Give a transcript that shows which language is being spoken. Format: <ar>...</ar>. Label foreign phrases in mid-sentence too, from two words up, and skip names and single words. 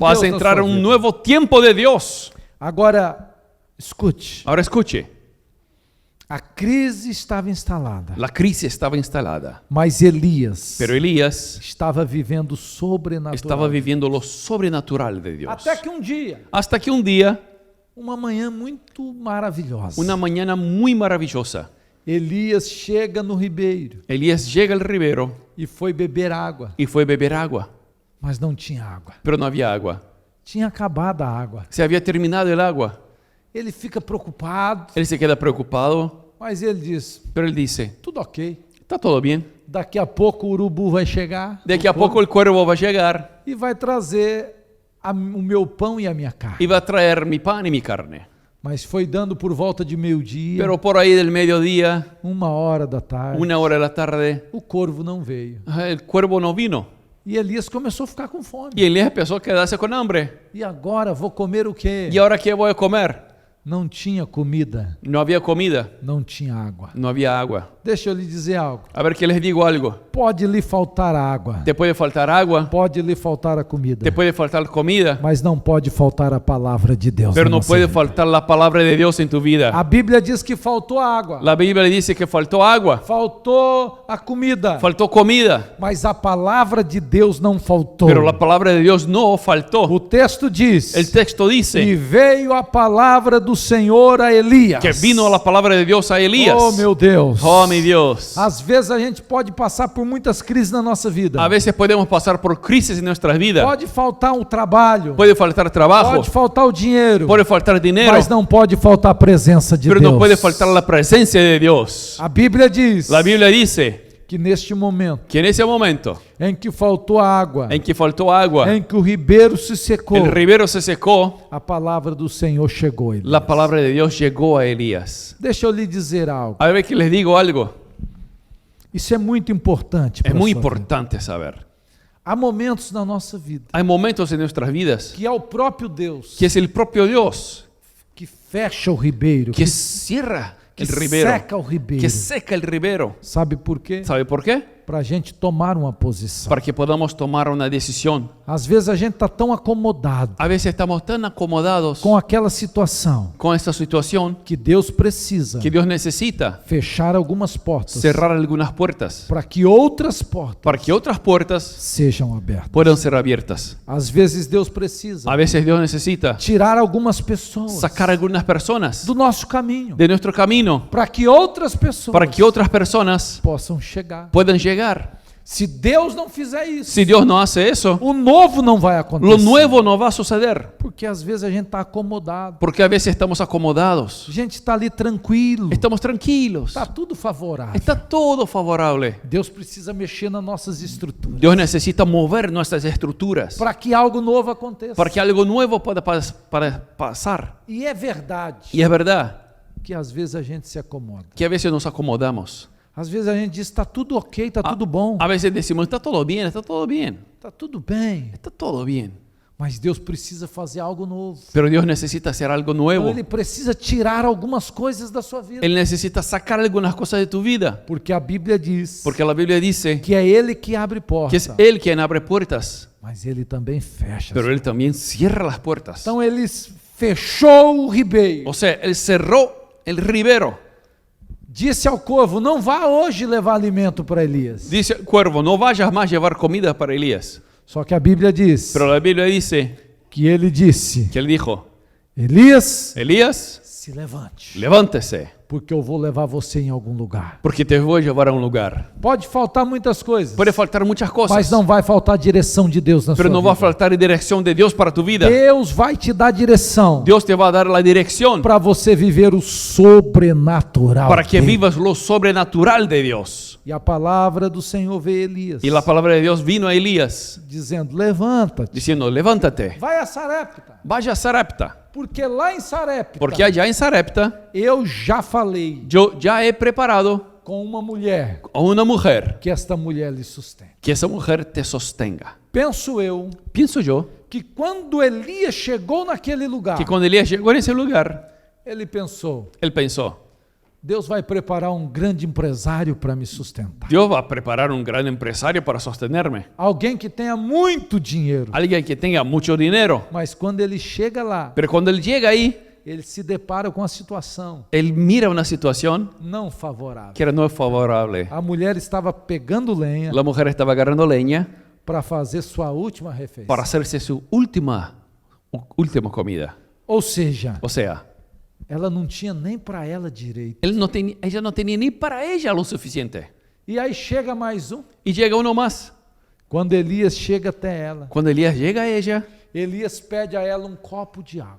<es>Vas</es> <pt>Deus a na entrar sua</pt> <es>en un vida. nuevo tiempo de Dios.</es> <pt>Agora, escute.</pt> <es>Ahora escuche,</es> <pt>A crise estava instalada,</pt> <es>la crisis estaba instalada,</es> <pt>mas Elias</pt> <es>pero Elías</es> <pt>estava vivendo sobrenatural.</pt> <es>estaba viviendo lo sobrenatural de Dios.</es> <pt>Até que um dia,</pt> <es>Hasta que un día,</es> <pt>uma manhã muito maravilhosa,</pt> <es>una mañana muy maravillosa,</es> <pt>Elias chega no ribeiro</pt> <es>Elías llega al ribero</es> <pt>e foi beber água,</pt> <es>y fue a beber agua,</es> <pt>mas não tinha água.</pt> <es>pero no había agua.</es> <pt>Tinha acabado a água.</pt> <es>Se había terminado el agua.</es> <pt>Ele fica preocupado,</pt> <es>Él se queda preocupado,</es> <pt>mas ele diz:</pt> <es>pero él dice,</es> <pt>tudo ok.</pt> <es>está todo bien.</es> <pt>Daqui a pouco o urubu vai chegar</pt> <es>De aquí a poco el cuervo va a llegar</es> <pt>e vai trazer o meu pão e a minha carne.</pt> <es>y va a traer mi pan y mi carne.</es> <pt>Mas foi dando por volta de meio-dia,</pt> <es>Pero por ahí del mediodía,</es> <pt>1h da tarde,</pt> <es>1 hora de la tarde,</es> <pt>o corvo não veio.</pt> <es>el cuervo no vino.</es> <pt>E Elias começou a ficar com fome.</pt> <es>Y Elías empezó a quedarse con hambre.</es> <pt>E agora vou comer o quê?</pt> <es>¿Y ahora qué voy a comer?</es> <pt>Não tinha comida,</pt> <es>No había comida,</es> <pt>não tinha água.</pt> <es>no había agua.</es> <pt>Deixa eu lhe dizer algo.</pt> <es>A ver, que les digo algo.</es> <pt>Pode lhe faltar água,</pt> <es>Te puede faltar agua,</es> <pt>pode lhe faltar a comida,</pt> <es>te puede faltar comida,</es> <pt>mas não pode faltar a palavra de Deus.</pt> <es>pero</es> <pt>na</pt> <es>no</es> <pt>nossa</pt> <es>puede</es> <pt>vida.</pt> <es>faltar la palabra de Dios en tu vida.</es> <pt>A Bíblia diz que faltou água,</pt> <es>La Biblia dice que faltó agua,</es> <pt>faltou a comida,</pt> <es>faltó comida,</es> <pt>mas a palavra de Deus não faltou.</pt> <es>pero la palabra de Dios no faltó.</es> <pt>O texto diz:</pt> <es>El texto e dice</es> <pt>veio a palavra do Senhor a Elias.</pt> <es>que vino la palabra de Dios a Elías.</es> <pt>Oh, meu Deus.</pt> <es>Oh, mi Dios.</es> <pt>Às vezes a gente pode passar por muitas crises na nossa vida.</pt> <es>A veces podemos pasar por crisis en nuestras vidas.</es> <pt>Pode faltar o trabalho,</pt> <es>Puede faltar trabajo,</es> <pt>pode faltar o dinheiro,</pt> <es>puede faltar dinero,</es> <pt>mas não pode faltar a presença de</pt> <es>pero</es> <pt>Deus.</pt> <es>no puede faltar la presencia de Dios.</es> <pt>A Bíblia diz</pt> <es>La Biblia dice</es> <pt>que neste momento</pt> <es>que en ese momento</es> <pt>em que faltou água,</pt> <es>en que faltó agua,</es> <pt>em que o ribeiro se secou,</pt> <es>el ribero se secó,</es> <pt>a palavra do Senhor chegou a ele.</pt> <es>la palabra de Dios llegó a Elías.</es> <pt>Deixa eu lhe dizer algo.</pt> <es>A ver, que les digo algo.</es> <pt>Isso é muito importante.</pt> <es>Es para muy</es> <pt>a sua vida.</pt> <es>importante saber.</es> <pt>Há momentos na nossa vida</pt> <es>Hay momentos en nuestras vidas</es> <pt>que é o próprio Deus</pt> <es>que es el propio Dios</es> <pt>que fecha o ribeiro,</pt> <es>que cierra que el ribero,</es> <pt>seca o ribeiro.</pt> <es>que seca el ribero.</es> <pt>Sabe por quê?</pt> <es>¿Sabe por qué?</es> <pt>Para a gente tomar uma posição.</pt> <es>Para que podamos tomar una decisión.</es> <pt>Às vezes a gente está tão acomodado</pt> <es>A veces estamos tan acomodados</es> <pt>com aquela situação</pt> <es>con esta situación</es> <pt>que Deus precisa</pt> <es>que Dios necesita</es> <pt>fechar algumas portas</pt> <es>cerrar algunas puertas</es> <pt>para que outras portas</pt> <es>para que otras puertas</es> <pt>sejam abertas.</pt> <es>puedan ser abiertas.</es> <pt>Às vezes Deus precisa</pt> <es>A veces Dios necesita</es> <pt>tirar algumas pessoas</pt> <es>sacar algunas personas</es> <pt>do nosso caminho</pt> <es>de nuestro camino</es> <pt>para que outras pessoas</pt> <es>para que otras personas</es> <pt>possam chegar.</pt> <es>puedan llegar.</es> <pt>Se Deus não fizer isso,</pt> <es>Si Dios no hace eso,</es> <pt>o novo não vai acontecer.</pt> <es>lo nuevo no va a suceder.</es> <pt>Porque às vezes a gente está acomodado.</pt> <es>Porque a veces estamos acomodados,</es> <pt>A gente está ali tranquilo.</pt> <es>estamos tranquilos,</es> <pt>Está tudo favorável.</pt> <es>está todo favorable.</es> <pt>Deus precisa mexer nas nossas estruturas</pt> <es>Dios necesita mover nuestras estructuras</es> <pt>para que algo novo aconteça.</pt> <es>para que algo nuevo pueda pasar.</es> <pt>E é verdade</pt> <es>Y es verdad</es> <pt>que às vezes a gente se acomoda.</pt> <es>que a veces nos acomodamos.</es> <pt>Às vezes a gente diz, está tudo ok, está tudo bom,</pt> <es>A veces decimos, está todo bien, está todo bien,</es> <pt>está tudo bem.</pt> <es>está todo bien.</es> <pt>Mas Deus precisa fazer algo novo.</pt> <es>Pero Dios necesita hacer algo</es> <pt>Então,</pt> <es>nuevo.</es> <pt>Ele precisa tirar algumas coisas da sua vida.</pt> <es>Él necesita sacar algunas cosas de tu vida.</es> <pt>Porque a Bíblia diz</pt> <es>Porque la Biblia dice</es> <pt>que é Ele que abre</pt> <es>que</es> <pt>portas,</pt> <es>es Él quien abre puertas,</es> <pt>mas Ele também fecha.</pt> <es>pero Él también cierra las puertas.</es> <pt>Então Ele fechou o ribeiro.</pt> <es>O sea, Él cerró el ribero.</es> <pt>Disse ao corvo, não vá hoje levar alimento para Elias.</pt> <es>Dice el cuervo, no vayas más a llevar comida para Elías.</es> <pt>Só que a Bíblia diz</pt> <es>Pero la Biblia dice</es> <pt>que ele disse,</pt> <es>que Él dijo,</es> <pt>Elias,</pt> <es>Elías,</es> <pt>se levante,</pt> <es>levántese,</es> <pt>porque eu vou levar você em algum lugar.</pt> <es>porque te voy a llevar a un lugar.</es> <pt>Pode faltar muitas coisas,</pt> <es>Puede faltar muchas cosas,</es> <pt>mas não vai faltar a direção de Deus na</pt> <es>pero</es> <pt>sua</pt> <es>no va a</es> <pt>vida.</pt> <es>faltar dirección de Dios para tu vida.</es> <pt>Deus vai te dar direção</pt> <es>Dios te va a dar la dirección</es> <pt>para você viver o sobrenatural.</pt> <es>para que</es> <pt>dele.</pt> <es>vivas lo sobrenatural de Dios.</es> <pt>E a palavra do Senhor veio a Elias,</pt> <es>Y la palabra de Dios vino a Elías</es> <pt>dizendo, levanta-te,</pt> <es>diciendo, levántate,</es> <pt>vai a Sarepta,</pt> <es>vaya a Sarepta,</es> <pt>porque lá em Sarepta</pt> <es>porque allá en Sarepta</es> <pt>eu já falei</pt> <es>yo ya he preparado</es> <pt>com uma mulher,</pt> <es>a una mujer,</es> <pt>que esta mulher lhe sustente.</pt> <es>que esa mujer te sostenga.</es> <pt>Penso eu</pt> <es>Pienso yo</es> <pt>que quando Elias chegou naquele lugar,</pt> <es>que cuando Elías llegó en ese lugar,</es> <pt>ele pensou,</pt> <es>él pensó,</es> <pt>Deus vai preparar um grande empresário para me sustentar.</pt> <es>Dios va a preparar un gran empresario para sostenerme.</es> <pt>Alguém que tenha muito dinheiro.</pt> <es>Alguien que tenga mucho dinero.</es> <pt>Mas quando ele chega lá,</pt> <es>Pero cuando él llega ahí,</es> <pt>ele se depara com a situação</pt> <es>él mira una situación</es> <pt>não favorável.</pt> <es>que no es favorable.</es> <pt>A mulher estava pegando lenha</pt> <es>La mujer estaba agarrando leña</es> <pt>para fazer sua última refeição.</pt> <es>para hacerse su última comida.</es> <pt>Ou seja,</pt> <es>O sea,</es> <pt>ela não tinha nem para ela direito.</pt> <es>ella no tenía ni para ella lo suficiente.</es> <pt>E aí chega mais um.</pt> <es>Y llega uno más.</es> <pt>Quando Elias chega até ela,</pt> <es>Cuando Elías llega a ella,</es> <pt>Elias pede a ela um copo de água.</pt>